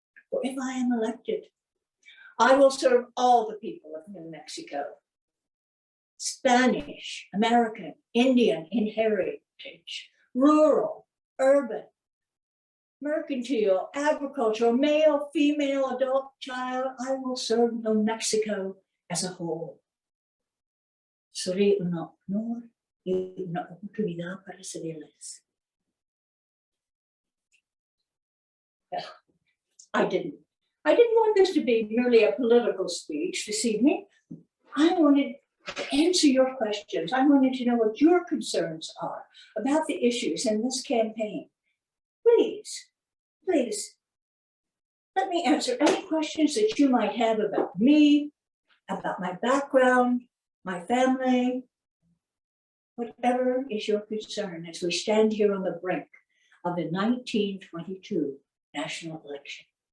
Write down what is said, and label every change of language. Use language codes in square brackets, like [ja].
[en] For if I am elected, I will serve all the people of New Mexico, Spanish, American, Indian in heritage, rural, urban, mercantile, agricultural, male, female, adult, child. I will serve New Mexico as a whole. [es] Sería un honor y una oportunidad para servirles. [en] I didn't want this to be merely a political speech this evening. I wanted to answer your questions. I wanted to know what your concerns are about the issues in this campaign. Please, let me answer any questions that you might have about me, about my background, my family, whatever is your concern as we stand here on the brink of the 1922 national election.